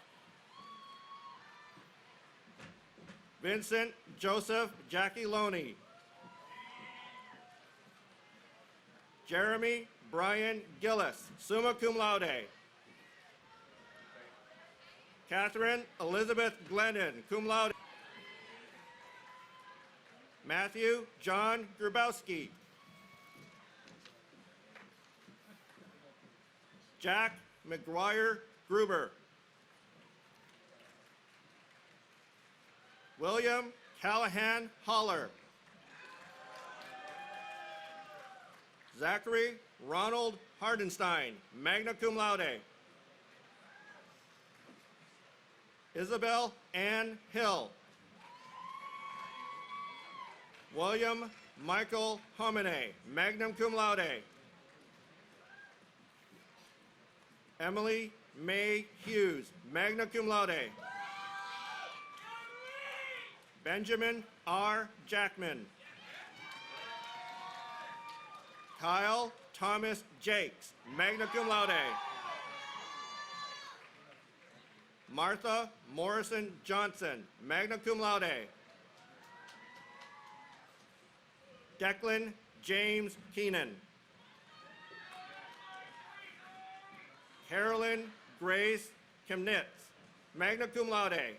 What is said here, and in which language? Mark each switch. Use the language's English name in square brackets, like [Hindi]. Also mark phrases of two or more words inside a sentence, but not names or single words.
[English] Vincent Joseph Giacchiloni. Jeremy Brian Gillis, [Latin] summa cum laude. [English] Catherine Elizabeth Glennon, [Latin] cum laude. [English] Matthew John Grabowski. Jack McGuire Gruber. William Callahan Holler. Zachary Ronald Hardenstein, [Latin] magna cum laude. [English] Isabel Ann Hill. William Michael Homine, [Latin] magna cum laude. [English] Emily May Hughes, [Latin] magna cum laude. [English] Benjamin R. Jackman. Kyle Thomas Jakes, [Latin] magna cum laude. [English] Martha Morrison Johnson, [Latin] magna cum laude. [English] Declan James Keenan. Carolyn Grace Chemnitz, [Latin] magna cum laude.